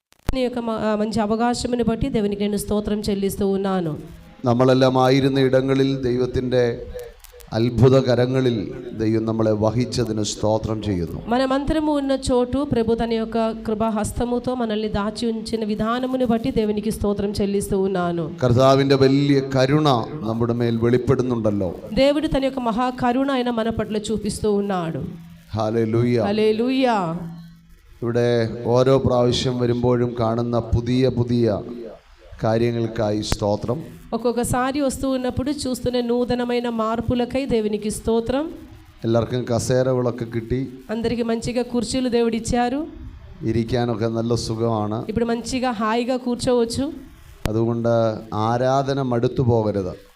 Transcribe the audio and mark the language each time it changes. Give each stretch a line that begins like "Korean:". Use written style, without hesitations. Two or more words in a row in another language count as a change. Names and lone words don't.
Telugu: నీ యొక్క మంచి అవకాశమును బట్టి దేవునికి నేను స్తోత్రం చెల్లిస్తూ ఉన్నాను.
Malayalam: നമ്മളെല്ലാം ആയിരുന്ന ഇടങ്ങളിൽ ദൈവത്തിൻ്റെ അത്ഭുത കരങ്ങളിൽ ദൈവം നമ്മളെ വഹിച്ചതിന് സ്തോത്രം ചെയ്യുന്നു.
Telugu: మనమంతరము ఉన్న చోటు ప్రభు తన యొక్క కృపా హస్తముతో మనల్ని దాచి ఉంచిన విధానమును బట్టి దేవునికి స్తోత్రం చెల్లిస్తూ ఉన్నాను.
Malayalam: കർത്താവിൻ്റെ വലിയ കരുണ നമ്മുടെ മേൽ വെളിപ്പെടുന്നുണ്ടല്ലോ.
Telugu: దేవుడు తన యొక్క మహా కరుణ ఆయన మన పట్ల చూపిస్తూ ఉన్నాడు.
Malayalam: ഹല്ലേലൂയ.
Telugu: హల్లెలూయా.
Malayalam: ഇവിടെ ഓരോ പ്രാവശ്യം വരുമ്പോഴും കാണുന്ന പുതിയ പുതിയ കാര്യങ്ങൾക്കായി സ്തോത്രം.
Telugu: ఒక్కొక్కసారి వస్తూ ఉన్నప్పుడు చూస్తున్న నూతనమైన మార్పులకై దేవునికి స్తోత్రం.
Malayalam: എല്ലാവർക്കും കസേരകളൊക്കെ കിട്ടി,
Telugu: అందరికి మంచిగా కుర్చీలు దేవుడు ఇచ్చారు,
Malayalam: ഇരിക്കാനൊക്കെ നല്ല സുഖമാണ്.
Telugu: ఇప్పుడు మంచిగా హాయిగా కూర్చోవచ్చు.
Malayalam: അതുകൊണ്ട് ആരാധന മടുത്തു പോകരുത്.